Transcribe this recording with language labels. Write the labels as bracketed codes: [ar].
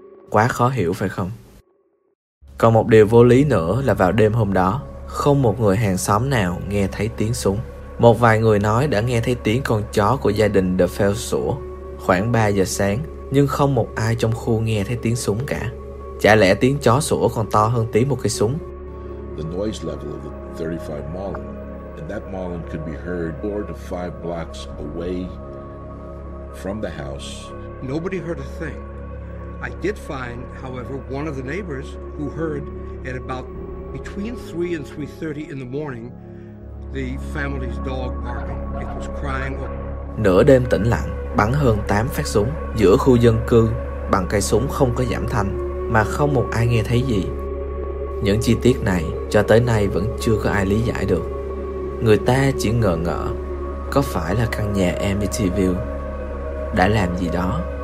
[vi] Quá khó hiểu phải không? Còn một điều vô lý nữa là vào đêm hôm đó, không một người hàng xóm nào nghe thấy tiếng súng. Một vài người nói đã nghe thấy tiếng con chó của gia đình DeFell sủa khoảng 3 giờ sáng, nhưng không một ai trong khu nghe thấy tiếng súng cả. Chả lẽ tiếng chó sủa còn to hơn tiếng một cây súng? [en] The noise level of the 35 Marlin. That Marlin could be heard 4 to 5 blocks away from the house. Nobody heard a thing. I did find, however, one of the neighbors who heard at about between 3 and 3:30 in the morning the family's dog barking. It was crying. [vi] Nửa đêm tĩnh lặng, bắn hơn 8 phát súng giữa khu dân cư bằng cây súng không có giảm thanh mà không một ai nghe thấy gì. Những chi tiết này cho tới nay vẫn chưa có ai lý giải được. Người ta chỉ ngờ ngợ, có phải là căn nhà Amityville đã làm gì đó?